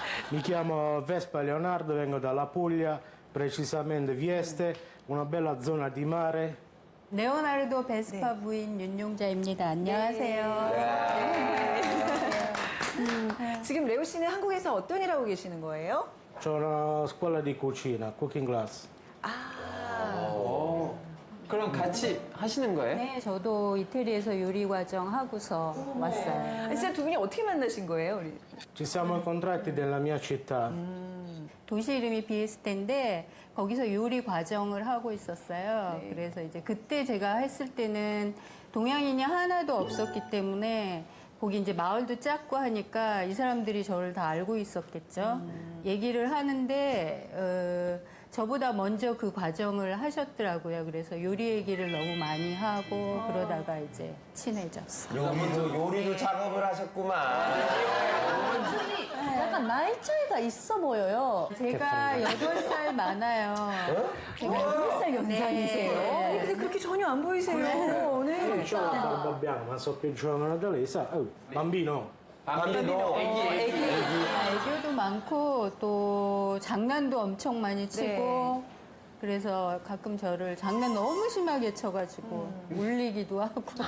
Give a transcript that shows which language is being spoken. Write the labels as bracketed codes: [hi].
[it] Mi chiamo Vespa Leonardo, vengo dalla Puglia, precisamente Vieste, una bella zona di mare. [ko] 레오나르도 베스파 부인 윤용자입니다. 안녕하세요. 지금 레오 씨는 한국에서 어떤 일 하고 계시는 거예요? [it] C'ho una scuola di cucina, [en] cooking class. [ko] 그럼 같이 하시는 거예요? 네, 저도 이태리에서 요리 과정 하고서 왔어요. 진짜 두 분이 어떻게 만나신 거예요? 우리? [it] Ci siamo incontrati nella mia città. [ko] 도시 이름이 비에스테인데 거기서 요리 과정을 하고 있었어요. 그래서 이제 그때 제가 했을 때는 동양인이 하나도 없었기 때문에 거기 이제 마을도 작고 하니까 이 사람들이 저를 다 알고 있었겠죠. 얘기를 하는데 저보다 먼저 그 과정을 하셨더라고요. 그래서 요리 얘기를 너무 많이 하고 그러다가 이제 친해졌어요. 요리도 작업을 하셨구만. 약간 나이 차이가 있어 보여요. 제가 8살 많아요. 제가 8살 연상이세요? 네. 아니, 근데 그렇게 전혀 안 보이세요. 네. [it] C'ho la barba bianca, ma so più giovane da lei, sa? Oh, bambino. bambino. [ko] 애교도 많고 또 장난도 엄청 많이 치고 그래서 가끔 저를 장난 너무 심하게 쳐가지고 울리기도 하고